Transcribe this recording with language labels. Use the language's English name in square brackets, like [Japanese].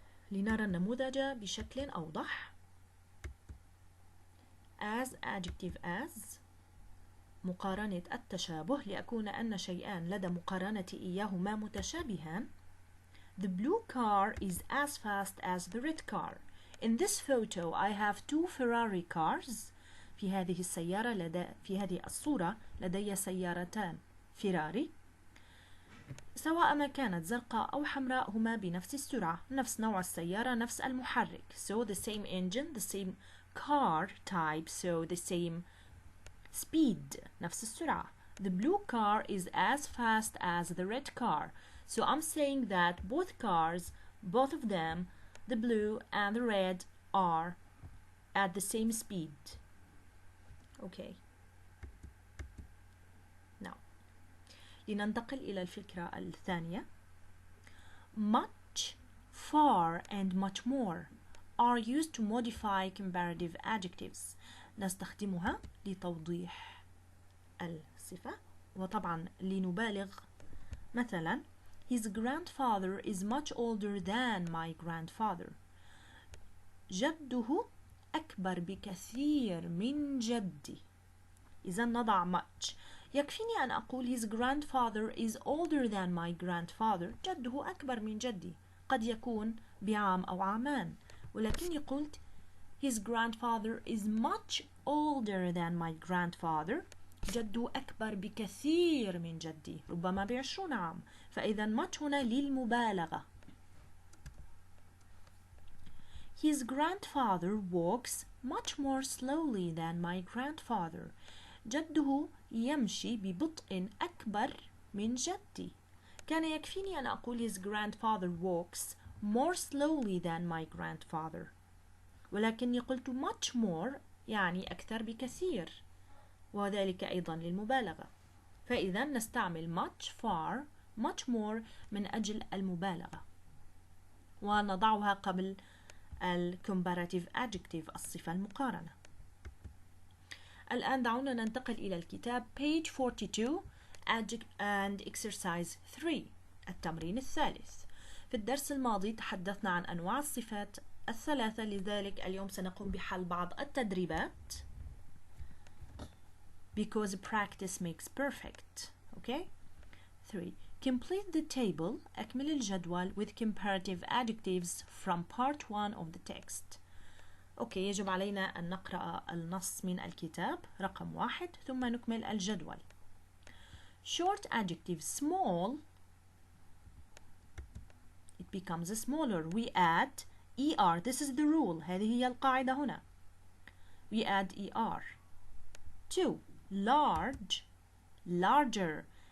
[Arabic] لنرى النموذج بشكل أوضح. [English] as adjective as [Arabic] مقارنة التشابه، ليكون أن شيئان لدى مقارنة إياهما متشابهان. [English] The blue car is as fast as the red car. In this photo I have two Ferrari cars. [Arabic] في هذه الصورة لدي سيارتان فيراري. سواء ما كانت زرقاء أو حمراء هما بنفس السرعة، نفس نوع السيارة، نفس المحرك. [English] So the same engine, the same car type, so the same speed، [Arabic] نفس السرعة. [English] The blue car is as fast as the red car. So I'm saying that both cars, both of them, the blue and the red, are at the same speed. Okay. Now, [Arabic] لننتقل إلى الفكرة الثانية. [English] Much, far and much more are used to modify comparative adjectives. [Arabic] نستخدمها لتوضيح الصفة وطبعا لنبالغ. مثلا [English] His grandfather is much older than my grandfather. [Arabic] جده أكبر بكثير من جدي. إذا نضع much. يكفيني أن أقول [English] his grandfather is older than my grandfather. [Arabic] جده أكبر من جدي، قد يكون بعام أو عامان، ولكني قلت [English] his grandfather is much older than my grandfather. [Arabic] جده أكبر بكثير من جدي، ربما ب20 عام، فإذا much هنا للمبالغة. [English] His grandfather walks much more slowly than my grandfather. [Arabic] جده يمشي ببطء أكبر من جدي. كان يكفيني أن أقول [English] his grandfather walks more slowly than my grandfather، [Arabic] ولكني قلت [English] much more [Arabic] يعني أكثر بكثير، وذلك أيضا للمبالغة، فإذا نستعمل [English] much far much more [Arabic] من أجل المبالغة، ونضعها قبل [English] comparative adjective [Arabic] الصفة المقارنة. الآن دعونا ننتقل إلى الكتاب [English] page 42 and exercise 3 [Arabic] التمرين الثالث. في الدرس الماضي تحدثنا عن أنواع الصفات الثلاثة، لذلك اليوم سنقوم بحل بعض التدريبات [English] because practice makes perfect. Okay? 3. Complete the table. [Arabic] أكمل الجدول [English] with comparative adjectives from part 1 of the text. [Arabic] أوكي، يجب علينا أن نقرأ النص من الكتاب رقم 1 ثم نكمل الجدول. [English] Short adjective small, it becomes smaller. We add ER. This is the rule. [Arabic] هذه هي القاعدة هنا. [English] We add ER. 2. Large, larger.